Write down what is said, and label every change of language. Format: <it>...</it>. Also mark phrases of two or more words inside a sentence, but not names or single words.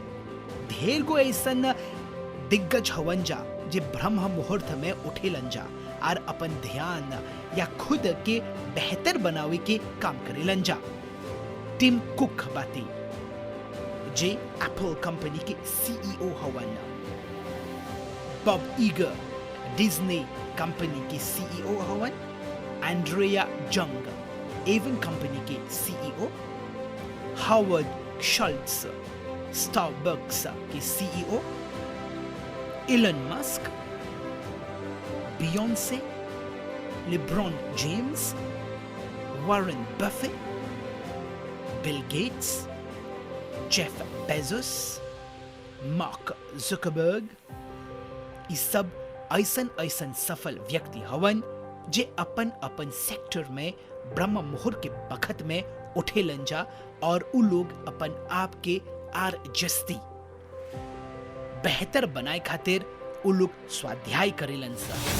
<bho>ढेर गो ऐसन दिग्गज हवन जा जे ब्रह्म मुहूर्त में उठेलन जा और अपन ध्यान या खुद के बेहतर बनावे के काम करेलन जा। टिम कुक बाती जे एप्पल कंपनी के सीईओ हवन। बॉब ईगर डिज्नी कंपनी के सीईओ हवन। एंड्रिया जंग एवन कंपनी के सीईओ। हावर्ड शल्ट्स स्टारबक्स के सीईओ। इलन मस्क, बियॉन्से, लेब्रॉन जेम्स, वॉरेन बफेट, बिल गेट्स, जेफ बेजोस, मार्क जुकरबर्ग, ये सब ऐसन सफल व्यक्ति हवन जे अपन सेक्टर में ब्रह्म मुहूर्त के बखत में उठेलन जा और उ लोग अपन आप के आर जस्ती बेहतर बनाए खातिर उ लोग स्वाध्याय करेलन सा।</bho>